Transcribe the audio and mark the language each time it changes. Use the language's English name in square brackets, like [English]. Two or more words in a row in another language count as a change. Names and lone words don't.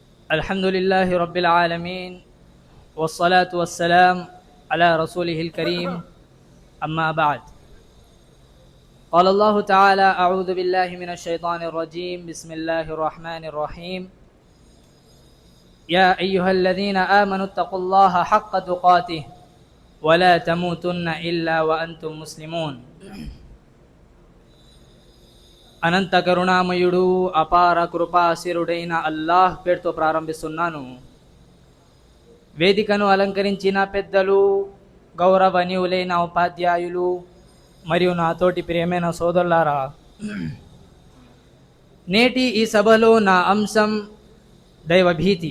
[Arabic] الحمد لله رب العالمين والصلاة والسلام على رسوله الكريم أما بعد قال الله تعالى أعوذ بالله من الشيطان الرجيم بسم الله الرحمن الرحيم يا أيها الذين آمنوا اتقوا الله حق تقاته ولا تموتن إلا وأنتم مسلمون [Telugu] అనంత కరుణామయుడు అపార కృపాశీరుడైన అల్లాహ్ పేరుతో ప్రారంభిస్తున్నాను. వేదికను అలంకరించిన పెద్దలు, గౌరవనీయులైన ఉపాధ్యాయులు మరియు నాతోటి ప్రియమైన సోదరులారా, నేటి ఈ సభలో నా అంశం దైవభీతి.